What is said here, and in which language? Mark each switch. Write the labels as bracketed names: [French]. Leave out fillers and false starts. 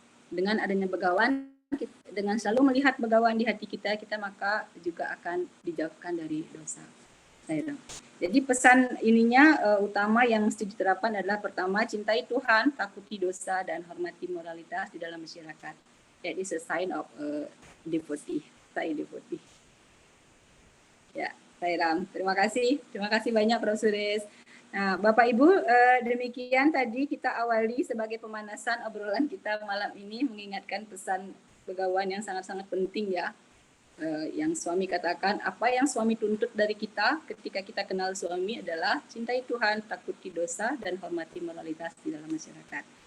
[Indonesian] Dengan adanya Bhagawan, dengan selalu melihat Bhagawan di hati kita maka juga akan dijauhkan dari dosa. Jadi pesan ininya utama yang mesti diterapkan adalah pertama, cintai Tuhan, takuti dosa, dan hormati moralitas di dalam masyarakat. [English] That is a sign of devotee, devotee. [Indonesian] Ya. Sairam, terima kasih banyak Prof. Suresh. Nah, Bapak Ibu, demikian tadi kita awali sebagai pemanasan obrolan kita malam ini, mengingatkan pesan Bhagawan yang sangat-sangat penting ya. Yang suami katakan, apa yang suami tuntut dari kita ketika kita kenal suami adalah cintai Tuhan, takuti dosa, dan hormati moralitas di dalam masyarakat.